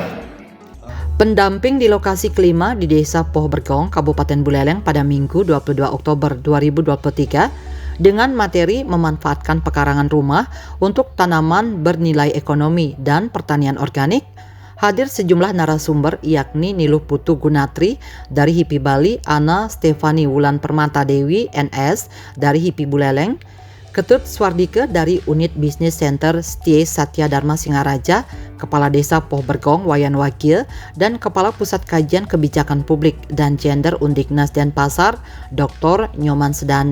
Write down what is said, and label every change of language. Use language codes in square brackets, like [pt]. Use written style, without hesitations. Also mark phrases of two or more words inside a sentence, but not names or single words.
[id] Pendamping di lokasi kelima di Desa Poh Bergong, Kabupaten Buleleng pada Minggu 22 Oktober 2023 dengan materi memanfaatkan pekarangan rumah untuk tanaman bernilai ekonomi dan pertanian organik. Hadir sejumlah narasumber yakni Niluh Putu Gunatri dari HIPI Bali, Ana Stefani Wulan Permata Dewi NS dari HIPI Buleleng, Ketut Swardike dari Unit Business Center Setie Satya Dharma Singaraja, Kepala Desa Poh Bergong Wayan Wakil, dan Kepala Pusat Kajian Kebijakan Publik dan Gender Undiknas Denpasar, Dr.